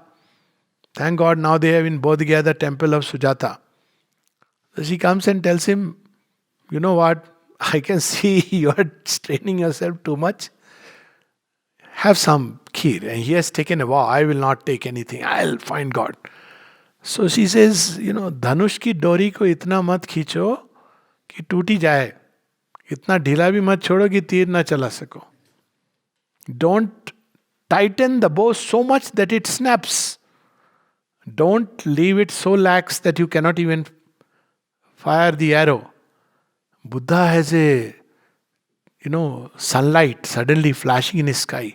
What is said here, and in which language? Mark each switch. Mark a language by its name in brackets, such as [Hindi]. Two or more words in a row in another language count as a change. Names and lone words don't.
[English] Thank God now they have in Bodh Gaya the temple of Sujata. So she comes and tells him, you know what, I can see you are straining yourself too much. Have some kheer. And he has taken a vow, I will not take anything, I'll find God. So she says, [Hindi] धनुष की डोरी को इतना मत खींचो कि टूटी जाए. इतना ढीला भी मत छोड़ो कि तीर न चला सको. [English] Don't tighten the bow so much that it snaps. Don't leave it so lax that you cannot even fire the arrow. Buddha has a, sunlight suddenly flashing in his sky.